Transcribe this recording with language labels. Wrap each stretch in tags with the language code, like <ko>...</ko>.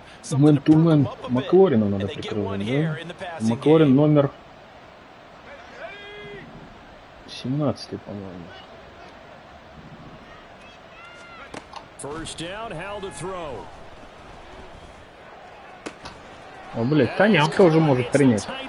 <ru>Мэн-ту-мэн. Маклорину надо прикрывать, да? Маклорин номер 17, по-моему.</ru> <en>First down, Howell to throw.</en> <ru>О, блядь, Танян тоже может принять.</ru>